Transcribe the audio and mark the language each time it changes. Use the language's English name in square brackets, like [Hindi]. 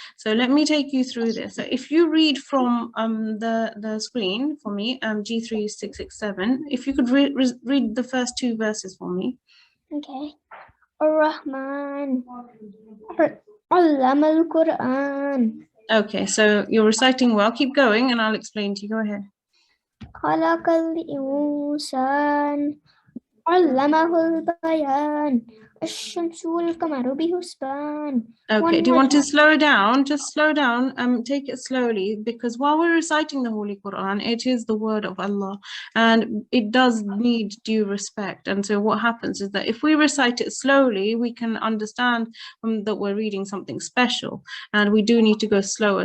[English] So let me take you through this. So if you read from the screen for me, G3667, if you could read the first 2 verses for me. [Arabic] Okay. Ar-Rahman Allama al-Qur'an. [English] Okay, so you're reciting well. Keep going and I'll explain to you. Go ahead. [Arabic] خلق الإنسان علمه البيان الشمس والقمر بحسبان. [English] Okay, do you want to [Arabic] والنجم [English] slow down? Just slow down, take it slowly, because while we're reciting the Holy Quran, it is the word of Allah and it does need due respect. And so what happens is that if we recite it slowly, we can understand that we're reading something special, and we do need to go slower.